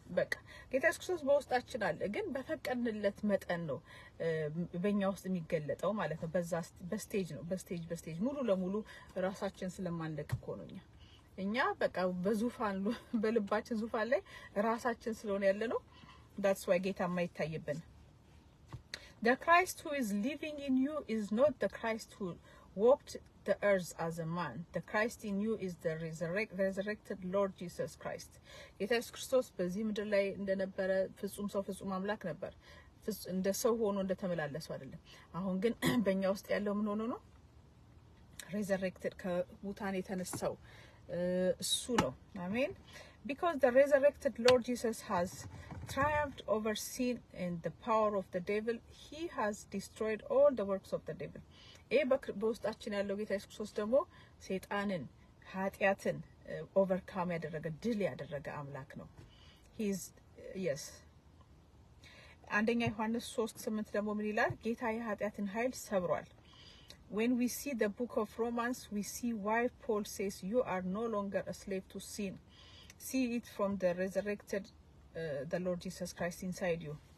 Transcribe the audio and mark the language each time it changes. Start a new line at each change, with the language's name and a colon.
Amharic: በቃ ጌታ ኢየሱስ ክርስቶስ በውስጣችን አለ፣ ግን በፈቀድንለት መጠን ነው በእኛ ውስጥ የሚገለጠው ማለት ነው። በዛ በስቴጅ ነው በስቴጅ ሙሉ ለሙሉ ራሳችን ስለማንለቅ እኮ ነው እኛ በቃ በዙፋን በልባችን ዙፋን ላይ ራሳችን ስለሆነ ያለ ነው።
English: that's why
Amharic: ጌታ የማይታየብን
English: the Christ who is living in you is not the Christ who walked the earth as a man. The Christ in you is the resurrected Lord Jesus Christ.
Amharic: ጌታ ኢየሱስ ክርስቶስ በዚህ ምድር ላይ እንደነበረ ፍጹም ሰው ፍጹም አምላክ ነበር። እንደ ሰው ሆኖ እንደተመላለሰው አይደለም። አሁን ግን በእኛ ውስጥ ያለው ምን ሆኖ ነው?
English: resurrected
Amharic: ከሙታን የተነሳው እሱ ነው። አሜን።
English: because the resurrected Lord Jesus has triumphed over sin and the power of the devil, he has destroyed all the works of the devil.
Amharic: በውስጣችን ያለው ጌታ ኢየሱስ ክርስቶስ ደግሞ ሰይጣንን ኃጢያትን ኦቨርካም ያደረገ ድል ያደረገ አምላክ ነው።
English: he is yes
Amharic: አንደኛ ዮሐንስ 3:8 ደግሞ ምን ይላል? ጌታ የኃጢያትን ኃይል ሰብሯል።
English: when we see the book of Romans we see why Paul says you are no longer a slave to sin. See it from the resurrected the Lord Jesus Christ inside you.